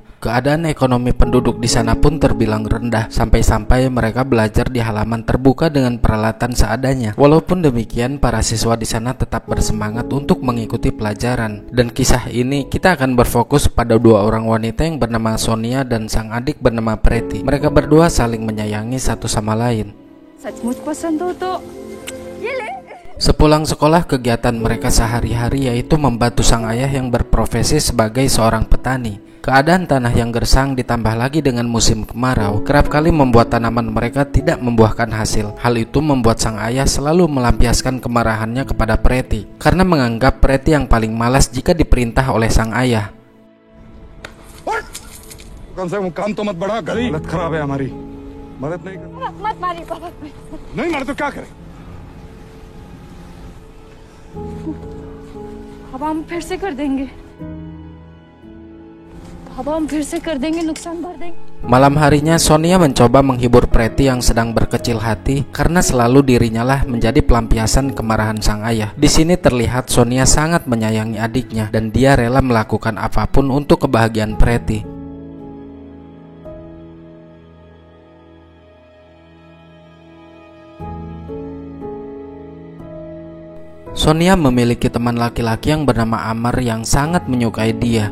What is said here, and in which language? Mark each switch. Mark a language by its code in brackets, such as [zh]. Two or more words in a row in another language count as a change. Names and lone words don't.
[id] Keadaan ekonomi penduduk di sana pun terbilang rendah, sampai-sampai mereka belajar di halaman terbuka dengan peralatan seadanya. Walaupun demikian, para siswa di sana tetap bersemangat untuk mengikuti pelajaran. Dan kisah ini kita akan berfokus pada dua orang wanita yang bernama Sonia dan sang adik bernama Preti. Mereka berdua saling menyayangi satu sama lain. [hi] सचमुच पसंद हो तो ये ले। [id] Sepulang sekolah, kegiatan mereka sehari-hari yaitu membantu sang ayah yang berprofesi sebagai seorang petani. Keadaan tanah yang gersang ditambah lagi dengan musim kemarau kerap kali membuat tanaman mereka tidak membuahkan hasil. Hal itu membuat sang ayah selalu melampiaskan kemarahannya kepada Preti karena menganggap Preti yang paling malas jika diperintah oleh sang ayah. [hi] कम से कम काम तो मत बढ़ा, गली हालत खराब है हमारी, मदद नहीं कर। मत मारिए पापा। नहीं मारे तो क्या करें? अब हम फिर से कर देंगे। अब हम फिर से कर देंगे, नुकसान भर देंगे। [id] Malam harinya Sonia mencoba menghibur Preti yang sedang berkecil hati karena selalu dirinya lah menjadi pelampiasan kemarahan sang ayah. Di sini terlihat Sonia sangat menyayangi adiknya dan dia rela melakukan apapun untuk kebahagiaan Preti. Sonia memiliki teman laki-laki yang bernama Amar yang sangat menyukai dia.